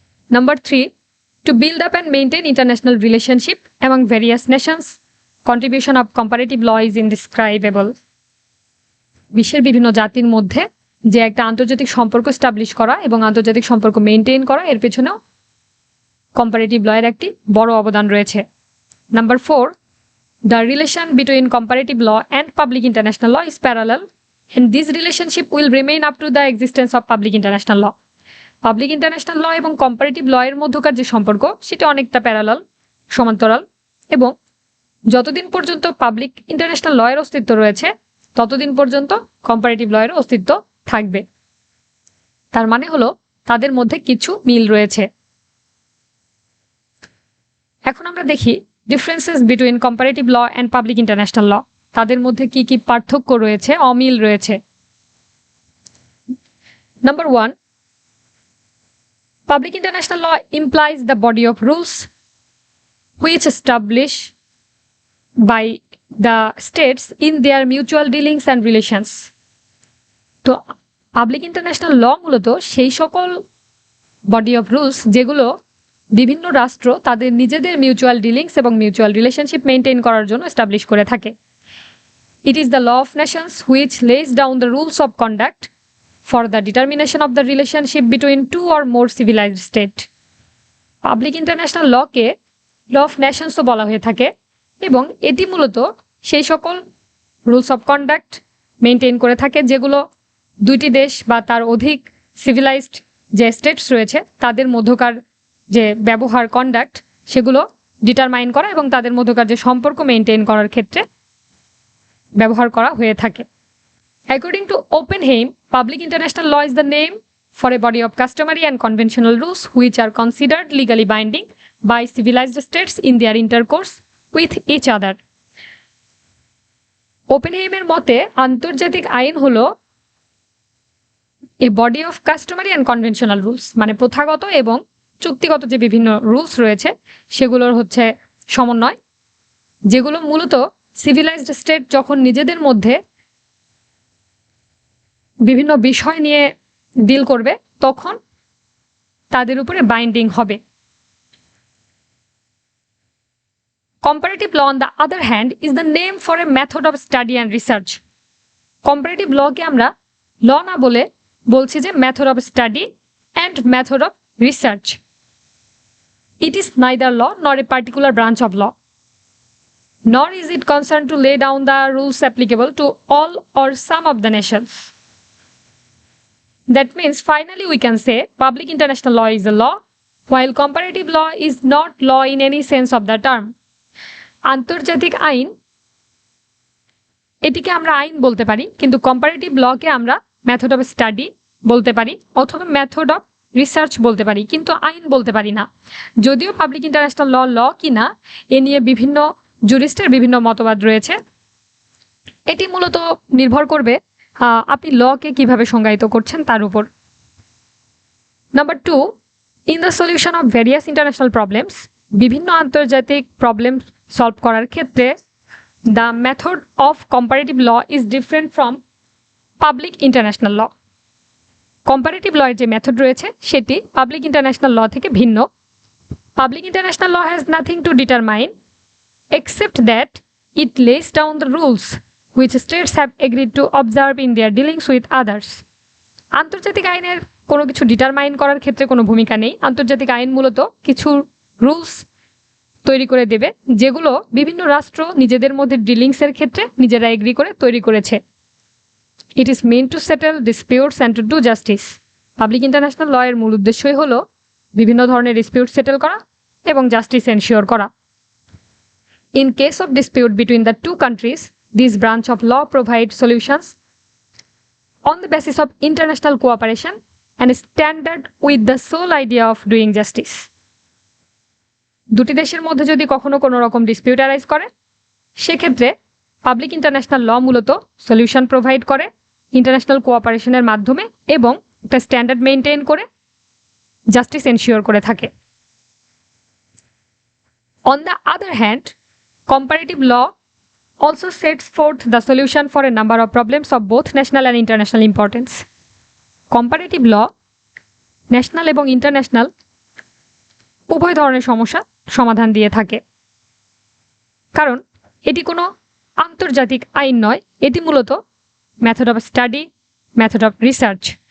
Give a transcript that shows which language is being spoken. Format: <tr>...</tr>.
<en>Number 3, to build up and maintain international relationship among various nations, contribution of comparative law is indescribable.</en> <bn>বিশ্বের বিভিন্ন জাতির মধ্যে যে একটা আন্তর্জাতিক সম্পর্ক এস্টাবলিশ করা এবং আন্তর্জাতিক সম্পর্ক মেনটেন করা এর পেছনেও কম্পারেটিভ ল এর একটি বড় অবদান রয়েছে।</bn> <en>Number 4, the relation between comparative law and public international law is parallel and this relationship will remain up to the existence of public international law.</en> <bn>Public international law এবং কম্পারেটিভ ল এর মধ্যকার যে সম্পর্ক সেটা অনেকটা প্যারালাল, সমান্তরাল এবং যতদিন পর্যন্ত পাবলিক ইন্টারন্যাশনাল লয়ের অস্তিত্ব রয়েছে ততদিন পর্যন্ত কম্পারেটিভ লয়ের অস্তিত্ব থাকবে। তার মানে হলো তাদের মধ্যে কিছু মিল রয়েছে। এখন আমরা দেখি</bn> <en>Differences between comparative law and public international law.</en> <bn>তাদের মধ্যে কি কি পার্থক্য রয়েছে, অমিল রয়েছে।</bn> <en>Number 1, public international law implies the body of rules which establish by the states in their mutual dealings and relations.</en> <bn>তো পাবলিক ইন্টারন্যাশনাল ল মূলত সেই সকল বডি অফ রুলস যেগুলো বিভিন্ন রাষ্ট্র তাদের নিজেদের মিউচুয়াল ডিলিংস এবং মিউচুয়াল রিলেশনশিপ মেনটেন করার জন্য এস্টাবলিশ করে থাকে।</bn> <en>It is the law of nations which lays down the rules of conduct for the determination of the relationship between two or more civilized state.</en> <bn>Public international লকে law of নেশনসও বলা হয়ে থাকে এবং এটি মূলত সেই সকল রুলস অফ কন্ডাক্ট মেনটেন করে থাকে যেগুলো দুইটি দেশ বা তার অধিক সিভিলাইজড যে স্টেটস রয়েছে তাদের মধ্যকার যে ব্যবহার কন্ডাক্ট সেগুলো ডিটারমাইন করা এবং তাদের মধ্যকার যে সম্পর্ক মেনটেন করার ক্ষেত্রে ব্যবহার করা হয়ে থাকে।</bn> <en>According to Oppenheim, public international law is the name for a body of customary and conventional rules which are considered legally binding by civilized states in their intercourse with each other.</en> <bn>Oppenheimer মতে আন্তর্জাতিক আইন হলো</bn> <en>a body of customary and conventional rules,</en> <bn>মানে প্রথাগত এবং চুক্তিগত যে বিভিন্ন rules রয়েছে সেগুলোর হচ্ছে সমন্বয়, যেগুলো মূলত সিভিলাইজড স্টেট যখন নিজেদের মধ্যে বিভিন্ন বিষয় নিয়ে ডিল করবে তখন তাদের উপরে বাইন্ডিং হবে।</bn> <en>Comparative law on the other hand is the name for a method of study and research.</en> <bn>Comparative লকে আমরা ল না বলে বলছি যে</bn> <en>Method of study and method of research. It is neither law nor a particular branch of law, nor is it concerned to lay down the rules applicable to all or some of the nations. That means finally we can say public international law is a law, while comparative law is not law in any sense of the term.</en> <bn>আন্তর্জাতিক আইন এটিকে আমরা আইন বলতে পারি, কিন্তু comparative লকে আমরা মেথড অফ স্টাডি বলতে পারি অথবা মেথড অফ রিসার্চ বলতে পারি, কিন্তু আইন বলতে পারি না। যদিও পাবলিক ইন্টারন্যাশনাল ল কিনা এ নিয়ে বিভিন্ন জুরিস্টের বিভিন্ন মতবাদ রয়েছে। এটি মূলত নির্ভর করবে আপনি লকে কিভাবে সংজ্ঞায়িত করছেন তার উপর।</bn> <en>number 2, in the solution of various international problems,</en> <bn>বিভিন্ন আন্তর্জাতিক প্রবলেম সলভ করার ক্ষেত্রে</bn> <en>The method of comparative law is different from public international law.</en> <bn>Comparative লয়ের যে মেথড রয়েছে সেটি পাবলিক ইন্টারন্যাশনাল ল থেকে ভিন্ন।</bn> <en>Public international law has nothing to determine except that it lays down the rules which states have agreed to observe in their dealings with others.</en> <bn>আন্তর্জাতিক আইনের কোনো কিছু determine করার ক্ষেত্রে কোনো ভূমিকা নেই। আন্তর্জাতিক আইন মূলত কিছু রুলস তৈরি করে দেবে যেগুলো বিভিন্ন রাষ্ট্র নিজেদের মধ্যে ডিলিংসের ক্ষেত্রে নিজেরা এগ্রি করে তৈরি করেছে।</bn> <en>It is main to settle disputes and to do justice.</en> <bn>Public international law এর মূল উদ্দেশ্যই হলো বিভিন্ন ধরনের ডিসপিউট সেটেল করা এবং জাস্টিস এনশিওর করা।</bn> <en>In case of dispute between the two countries, this branch of law provides solutions on the basis of international cooperation and standard with the sole idea of doing justice.</en> <bn>দুটি দেশের মধ্যে যদি কখনো কোনো রকম dispute arise করে সেক্ষেত্রে public international law মূলত সলিউশন প্রোভাইড করে ইন্টারন্যাশনাল কোঅপারেশনের মাধ্যমে এবং একটা স্ট্যান্ডার্ড মেনটেন করে জাস্টিস এনশিওর করে থাকে।</bn> <en>On the other hand, comparative law also sets forth the solution for a number of problems of both national and international importance.</en> <bn>Comparative law national এবং international উভয় ধরনের সমস্যা সমাধান দিয়ে থাকে, কারণ এটি কোনো আন্তর্জাতিক আইন নয়, এটি মূলত method of study, method of research.</bn>